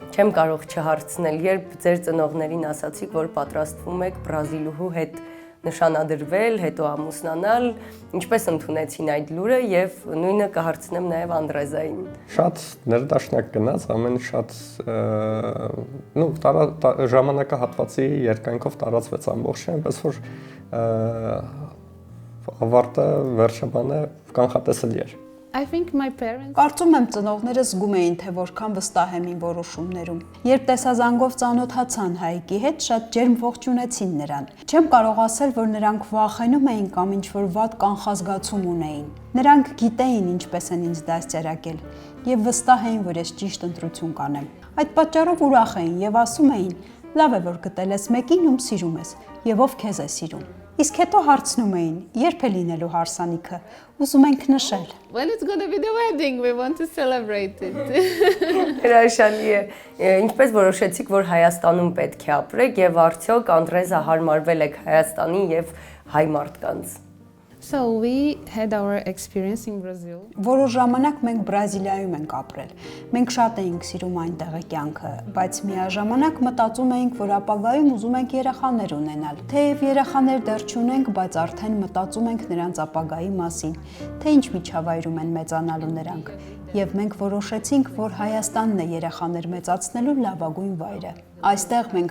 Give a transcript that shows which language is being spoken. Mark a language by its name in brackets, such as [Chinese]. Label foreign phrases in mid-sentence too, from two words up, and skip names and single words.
[Armenian] Չեմ կարող չհարցնել, երբ ձեր ծնողներին ասացիք, որ պատրաստվում եք բրազիլուհու հետ նշանադրվել, հետո ամուսնանալ, ինչպես ընդունեցին այդ լուրը եւ նույնը կհարցնեմ նաեւ Անդրեզային։ Շատ ներդաշնակ գնաց, ամեն շատ ժամանակահատվածի երկայնքով տարածվեց ամբողջը, այնպես որ ավարտը վերջաբանը կանխատեսելի էր։ [English] I think my parents. [Armenian] Կարծում եմ ծնողները զգում էին, թե որքան վստահ եմ իմ որոշումներում։ Երբ տեսազանգով ծանոթացան Հայկի հետ, շատ ջերմ ողջունեցին նրան։ Չեմ կարող ասել, որ նրանք վախենում էին կամ ինչ-որ վատ կանխազգացում ունեին։ Նրանք գիտեին ինչպես են ինձ դաստիարակել եւ վստահ էին, որ ես ճիշտ ընտրություն կանեմ։ Այդ պատճառով ուրախ էին եւ ասում էին. «Լավ է, որ գտել ես մեկին, ում սիրում ես, եւ ով քեզ է սիրում»։ Իսկ հետո հարցնում էին. «Երբ է լինելու հարսանիքը, ուզում ենք նշել»։ [English] When it's gonna be the wedding, we want to celebrate it. [Armenian] Հրաշալի է։ Ինչպես որոշեցիք, որ Հայաստանում պետք է ապրեք եւ արդյոք Անդրեզը հարմարվել եք Հայաստանի եւ հայ մարդկանց։ [English] So we had our experience in Brazil. [Armenian] Որոշ ժամանակ մենք Բրազիլիայում ենք ապրել։ Մենք շատ էինք սիրում այնտեղի կյանքը, բայց միաժամանակ մտածում էինք, որ ապագայում ուզում ենք երեխաներ ունենալ։ Թեև երեխաներ դեռ չունենք, բայց արդեն մտածում ենք նրանց ապագայի մասին, թե ինչ միջավայրում են մեծանալու նրանք։ Եվ մենք որոշեցինք, որ Հայաստանն է երեխաներ մեծացնելու լավագույն վայրը։ Այստեղ մենք